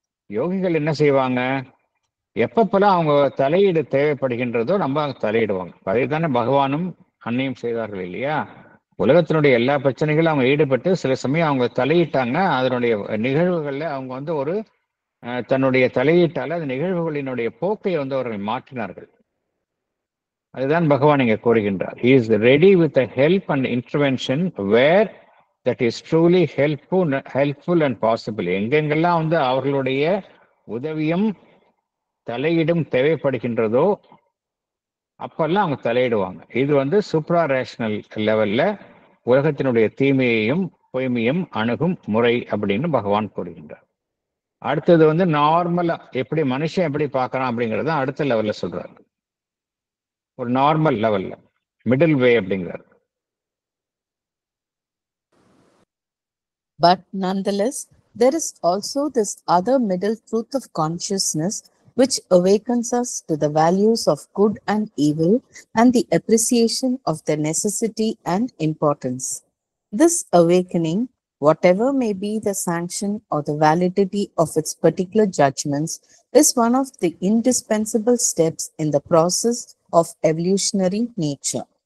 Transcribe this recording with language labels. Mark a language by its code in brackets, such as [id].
[ta] யோகிகள் என்ன செய்வாங்க, எப்பப்பெல்லாம் அவங்க தலையீடு தேவைப்படுகின்றதோ நம்ம தலையிடுவாங்க. அதே தானே பகவானும் அன்னையும் செய்தார்கள் இல்லையா? உலகத்தினுடைய எல்லா பிரச்சனைகளும் அவங்க ஈடுபட்டு சில சமயம் அவங்க தலையிட்டாங்க. அதனுடைய நிகழ்வுகள்ல அவங்க வந்து ஒரு தன்னுடைய தலையீட்டால அந்த நிகழ்வுகளினுடைய போக்கை வந்து அவர்கள் மாற்றினார்கள். அதுதான் பகவான் இங்க கூறுகின்றார். [en] He is ready with the help and intervention where that is truly helpful and possible. [ta] எங்கெங்கெல்லாம் வந்து அவர்களுடைய உதவியும் தலையீடும் தேவைப்படுகின்றதோ அப்பெல்லாம் அவங்க தலையிடுவாங்க. இது வந்து சூப்ரா ரேஷனல் லெவல்ல உலகத்தினுடைய தீமையையும் பொய்மையும் அணுகும் முறை அப்படின்னு பகவான் கூறுகின்றார். அடுத்தது வந்து நார்மலா எப்படி மனுஷன் எப்படி பார்க்கறான் அப்படிங்கறத அடுத்த லெவல்ல சொல்றாரு. ஒரு நார்மல் லெவல்ல மிடில் வே அப்படிங்கிறார். [en] But nonetheless, there is also this other middle truth of consciousness which awakens us to the values of good and evil and the appreciation of their necessity and importance. This awakening, whatever may be the sanction or the validity of its particular judgments, is one of the indispensable steps in the process of evolutionary nature.